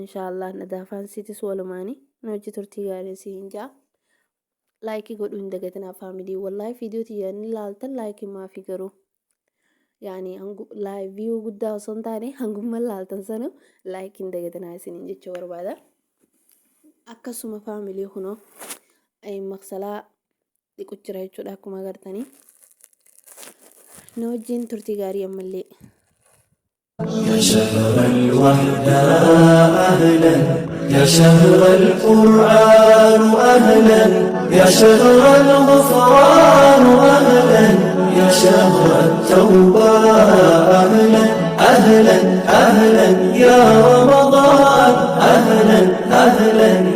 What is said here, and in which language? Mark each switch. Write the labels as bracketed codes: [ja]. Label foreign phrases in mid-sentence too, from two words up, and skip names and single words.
[om] inshaallah nadaafaan sitis walumaani hojii turtii gaarii siin jaa laayikii godhuu hin dagatinaa faamilii wallaahi viidiyoo tiyyaanii laaltan laayikii maafii garuu yaani viiyuu guddaa osoo hin taane hangummaa laaltan sana laayikii hin dagatinaa isiniin jecha barbaada akkasuma faamilii kunoo maqsalaa dhiqu jira jechuudha akkuma agartanii na wajjin turtii gaarii ammallee. [ar] يا شهر الوحدة أهلا يا شهر القرآن أهلا يا شهر الغفران أهلا يا شهر التوبة أهلا أهلا أهلا يا رمضان أهلا أهلا